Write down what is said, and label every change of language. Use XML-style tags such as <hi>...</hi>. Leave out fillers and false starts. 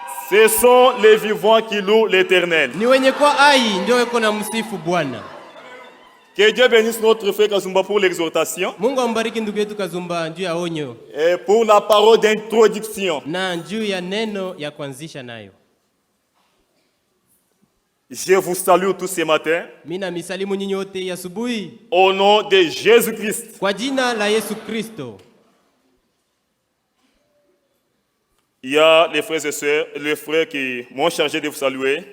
<fr>Ce sont les vivants qui louent l'Éternel.</fr> <sw>Ni wenye kuwa hai ndio weko na msifu Bwana.</sw> <fr>Que Dieu bénisse notre frère Kazumba pour l'exhortation</fr> <sw>Mungu ambariki ndugu yetu Kazumba juu ya onyo</sw> <fr>et pour la parole d'introduction.</fr> <sw>na juu ya neno ya kuanzisha nayo.</sw> <fr>Je vous salue tous ce matin</fr> <sw>Mina misalimu nyinyi wote asubuhi</sw> <fr>au nom de Jésus-Christ.</fr> <sw>kwa jina la Yesu Kristo.</sw> <fr>Il y a les frères et sœurs, les frères qui m'ont chargé de vous saluer.</fr>